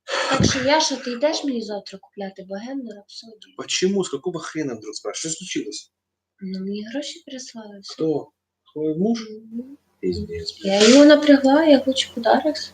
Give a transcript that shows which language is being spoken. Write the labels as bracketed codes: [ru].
[uk] Так що, Яша, ти йдеш мені завтра купляти богемну рапсодію? [ru] Почему? С какого хрена вдруг спрашиваешь? Что случилось? [uk] Ну, мені гроші прислали. [ru] Кто? Твой муж? Пиздец. [uk] Я його напрягла, я хочу подарок.